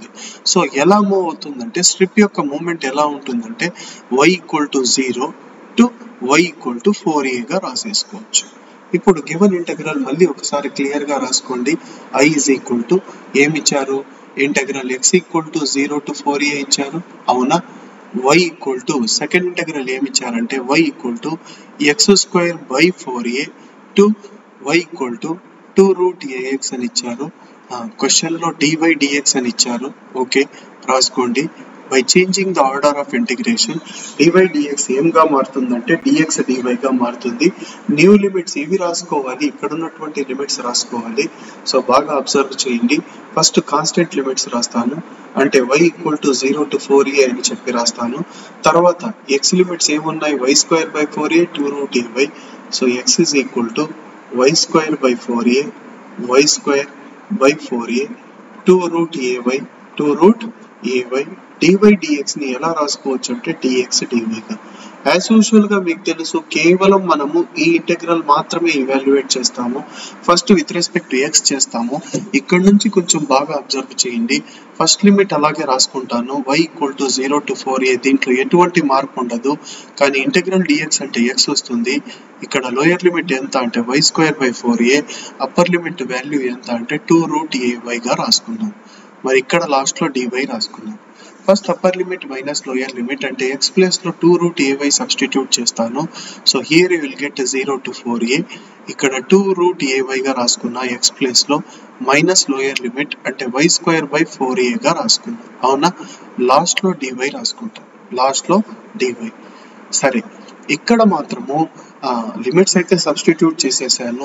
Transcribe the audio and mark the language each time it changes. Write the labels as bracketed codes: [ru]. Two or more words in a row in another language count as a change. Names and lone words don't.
[te] సో ఎలా మూవ్ అవుతుందంటే స్ట్రిప్ యొక్క మూమెంట్ ఎలా ఉంటుందంటే y = 0 టు y = 4a గా రాసేసుకోవచ్చు. ఇప్పుడు [en] given integral [te] మళ్ళీ ఒకసారి క్లియర్ గా రాసుకోండి. I = ఏమిచ్చారు? ఇంటెగ్రల్ x = 0 టు 4a ఇచ్చారు. అవునా? y = [en] second integral [te] ఏమిచ్చారంటే y = x² / 4a టు y = 2√ax అని ఇచ్చారు. క్వశ్చన్ లో dy/dx అని ఇచ్చారు. ఓకే, రాసుకోండి. [en] by changing the order of integration dy/dx [te] ఏంగా మారుతుందంటే dx dy గా మారుతుంది. [en] new limits [te] ఇవి రాసుకోవాలి, ఇక్కడ ఉన్నటువంటి లిమిట్స్ రాసుకోవాలి. సో బాగా అబ్జర్వ్ చేయండి. [en] first constant limits [te] రాస్తాను, అంటే y = 0 టు 4a అని చెప్పి రాస్తాను. తర్వాత x లిమిట్స్ ఏమున్నాయి? y² / 4a 2√ay. సో x = y² / 4a, y² / 4a 2√ay, 2√ay. dy/dx ని ఎలా రాసుకోవచ్చు అంటే dx dy గా. [en] as usual [te] గా మీకు తెలుసు, కేవలం మనము ఈ ఇంటెగ్రల్ మాత్రమే ఇవాల్యుయేట్ చేస్తాము. [en] first with respect to [te] x చేస్తాము. ఇక్కడ నుంచి కొంచెం బాగా అబ్జర్వ్ చేయండి. [en] first limit [te] అలాగే రాసుకుంటాను, y = 0 టు 4a. దీంట్లో ఎటువంటి మార్పు ఉండదు. కానీ ఇంటెగ్రల్ dx అంటే x వస్తుంది. ఇక్కడ [en] lower limit [te] ఎంత అంటే y² / 4a, [en] upper limit value [te] ఎంత అంటే 2√ay గా రాసుకున్నాం. మరి ఇక్కడ లాస్ట్ లో dy రాసుకున్నాం. [en] first upper limit minus lower limit [te] అంటే x ప్లేస్ లో 2√ay సబ్స్టిట్యూట్ చేస్తాను. [en] so here you will get 0 to 4a. [te] ఇక్కడ 2√ay గా రాసుకున్నా x ప్లేస్ లో, [en] minus lower limit [te] అంటే y² / 4a గా రాసుకున్నా. అవునా? లాస్ట్ లో dy రాసుకుంటాం, లాస్ట్ లో dy. సరే, ఇక్కడ మాత్రము లిమిట్స్ అయితే సబ్స్టిట్యూట్ చేసేసాను.